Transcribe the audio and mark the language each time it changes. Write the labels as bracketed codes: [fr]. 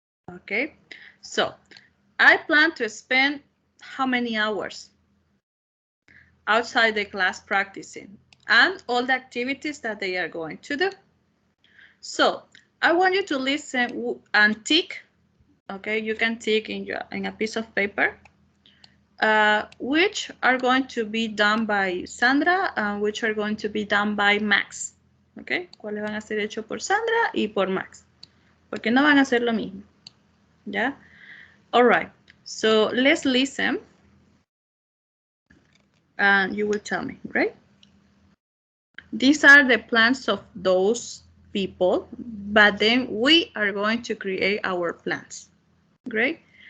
[en] Okay, so I plan to spend how many hours outside the class practicing and all the activities that they are going to do. So I want you to listen and tick. Okay, you can tick in a piece of paper, which are going to be done by Sandra and which are going to be done by Max. [es] Okay, cuáles van a ser hechos por Sandra y por Max, porque no van a hacer lo mismo. ¿Ya? [en] All right, so let's listen and you will tell me, right? These are the plans of those people, but then we are going to create our plans. Great.